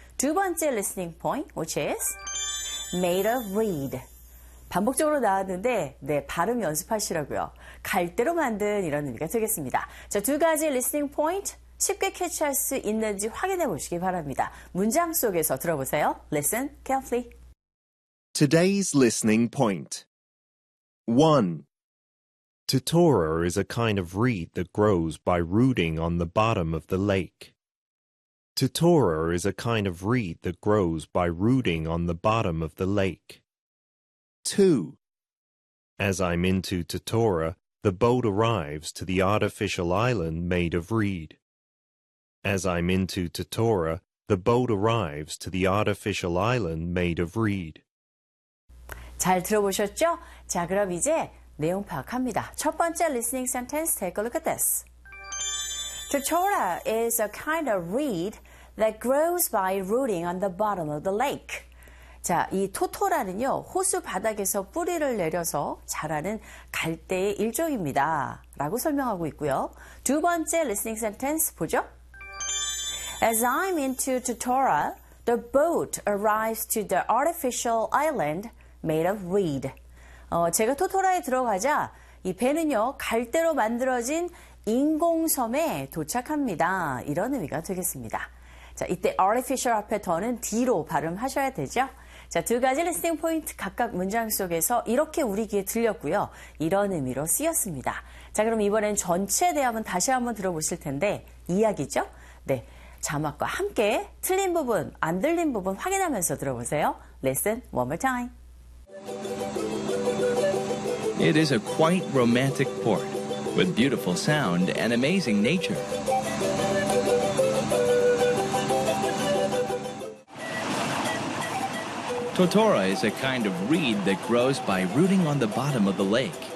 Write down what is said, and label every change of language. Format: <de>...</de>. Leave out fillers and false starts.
<ko>두 번째</ko> <en>listening point, which is made of reed.</en> <ko>반복적으로 나왔는데, 네, 발음 연습하시라고요. 갈대로 만든 이런 의미가 되겠습니다. 자, 두 가지 listening point 쉽게 캐치할 수 있는지 확인해 보시기 바랍니다. 문장 속에서 들어보세요.</ko> <en>Listen carefully. Today's listening point. 1. Totora is a kind of reed that grows by rooting on the bottom of the lake. Totora is a kind of reed that grows by rooting on the bottom of the lake. 2. As I'm into Totora, the boat arrives to the artificial island made of reed. As I'm into Totora, the boat arrives to the artificial island made of reed.</en> <ko>잘 들어보셨죠? 자, 그럼 이제 내용 파악합니다. 첫 번째</ko> <en>listening sentence, take a look at this. Totora is a kind of reed that grows by rooting on the bottom of the lake.</en> <ko>자, 이 토토라는요, 호수 바닥에서 뿌리를 내려서 자라는 갈대의 일종입니다. 라고 설명하고 있고요. 두 번째 listening sentence 보죠.</ko> <en>As I'm into Totora, the boat arrives to the artificial island made of reed.</en> <ko>제가 토토라에 들어가자, 이 배는요, 갈대로 만들어진 인공섬에 도착합니다. 이런 의미가 되겠습니다. 자, 이때 artificial 앞에 더는 D로 발음하셔야 되죠. 자, 두 가지 리스닝 포인트 각각 문장 속에서 이렇게 우리 귀에 들렸고요. 이런 의미로 쓰였습니다. 자, 그럼 이번엔 전체 대화문 다시 한번 들어보실 텐데, 이야기죠? 네, 자막과 함께 틀린 부분, 안 들린 부분 확인하면서 들어보세요.</ko> <en>Listen one more time. It is a quite romantic port with beautiful sound and amazing nature. Totora is a kind of reed that grows by rooting on the bottom of the lake.</en>